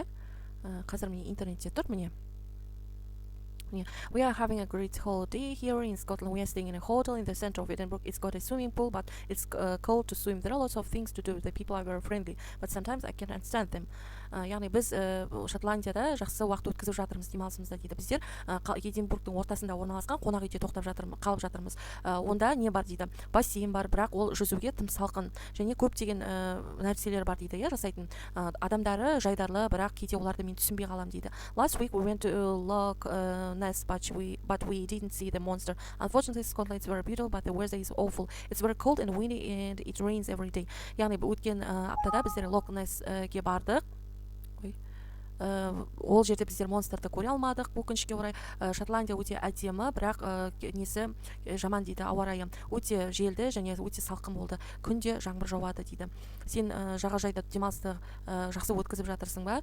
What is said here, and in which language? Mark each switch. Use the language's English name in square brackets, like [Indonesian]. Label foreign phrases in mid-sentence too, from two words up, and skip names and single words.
[Kazakh] Қазір міне интернетте тұр, міне. [English] We are having a great holiday here in Scotland. We are staying in a hotel in the center of Edinburgh. It's got a swimming pool, but it's cold to swim. There are lots of things to do. The people are very friendly, but sometimes I can't understand them. [Kazakh] Яғни біз Шотландияда жақсы уақыт өткізіп жатырмыз демалысымызда дейді. Біздер Эдинбургтың ортасында орналасқан қонақ үйде қалып жатырмыз. Онда не бар дейді? Бассейн бар, бірақ ол жүзуге тым салқын және көптеген нәрселер бар дейді. Жасайтын адамдары жайдарлы, бірақ кейде оларды мен түсінбей қалам дейді. [English] Last week we went to Loch Ness, but we didn't see the monster. Unfortunately, Scotland is very beautiful, but the weather is awful. It's very cold and windy, and it rains every day. [Kazakh] Яғни өткен аптада біздер Loch Nessге бардық. Ол жерде біздер монстрды көре алмадық, өкінішке орай. Шотландия өте әдемі, бірақ несі жаман дейді, ауа райы өте желді және өте салқын болды. Күнде жаңбыр жауады дейді. Сен жағажайда демалысты жақсы өткізіп жатырсың ба?